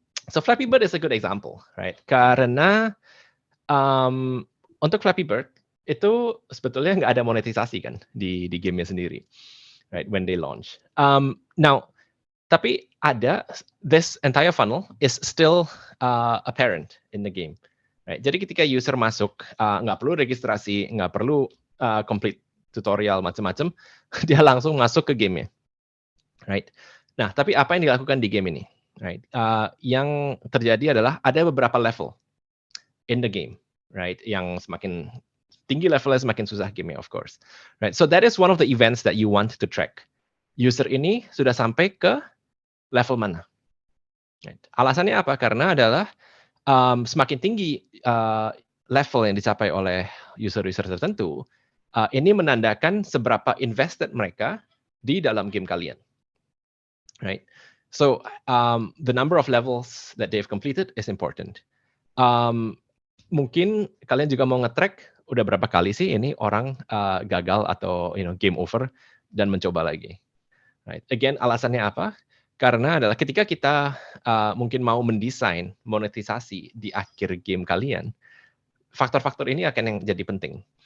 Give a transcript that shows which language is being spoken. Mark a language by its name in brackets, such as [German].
[English] So Flappy Bird is a good example, right? [Indonesian] Karena untuk Flappy Bird itu sebetulnya nggak ada monetisasi kan di gamenya sendiri, right? [English] When they launch. Now, tapi this entire funnel is still apparent in the game. [Indonesian] Right. Jadi ketika user masuk, nggak perlu registrasi, nggak perlu complete tutorial macam-macam, dia langsung masuk ke gamenya. Right. Nah, tapi apa yang dilakukan di game ini? Right. Yang terjadi adalah ada beberapa level [English] in the game, [Indonesian] right? Yang semakin tinggi levelnya semakin susah gamenya, of course. Right. [English] So that is one of the events that you want to track. [Indonesian] User ini sudah sampai ke level mana? Right. Alasannya apa? Karena adalah semakin tinggi level yang dicapai oleh user-user tertentu, ini menandakan seberapa invested mereka di dalam game kalian, right? [English] So the number of levels that they've completed is important. [Indonesian] Mungkin kalian juga mau nge-track udah berapa kali sih ini orang gagal atau game over dan mencoba lagi, right? Again, alasannya apa? Karena adalah ketika kita mungkin mau mendesain monetisasi di akhir game kalian, faktor-faktor ini akan yang jadi penting.